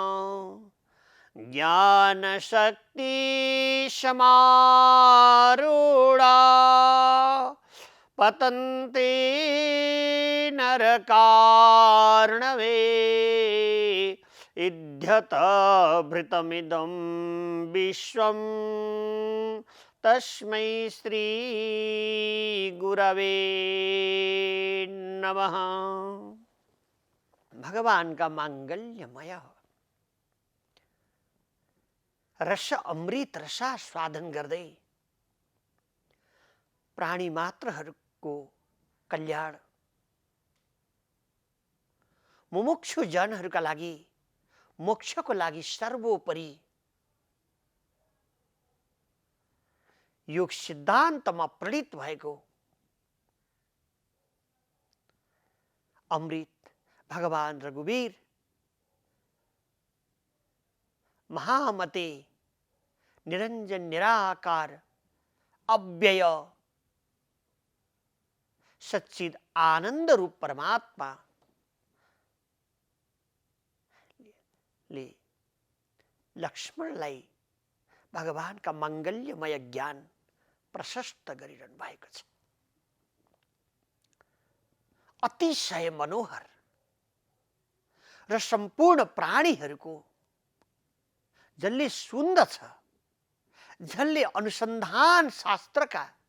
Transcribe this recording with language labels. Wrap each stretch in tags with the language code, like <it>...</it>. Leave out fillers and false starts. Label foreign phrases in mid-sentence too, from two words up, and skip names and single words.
<sa>ज्ञानशक्ति समारूढ़ा पतन्ते नरकार्णवे इध्यत भृतमिदं विश्वं तस्मै श्री गुरवे नमः।</sa> <ne>भगवान का मांगल्यमय रस अमृत रसा स्वादन गर्दै प्राणी मात्रहरूको कल्याण मुमुक्षु जनहरूका लागि मोक्षको लागि सर्वोपरि योग सिद्धान्तमा प्रणीत भएको अमृत भगवान रघुवीर महामते निरंजन निराकार अव्यय सच्चिद आनंद रूप परमात्मा ले लक्ष्मणलाई भगवानका मंगल्यमय ज्ञान प्रशस्त गरिरहनु भएको छ। अतिशय मनोहर र सम्पूर्ण प्राणीहरूको जसले सुन्दछ, जसले अनुसन्धान शास्त्रका</ne>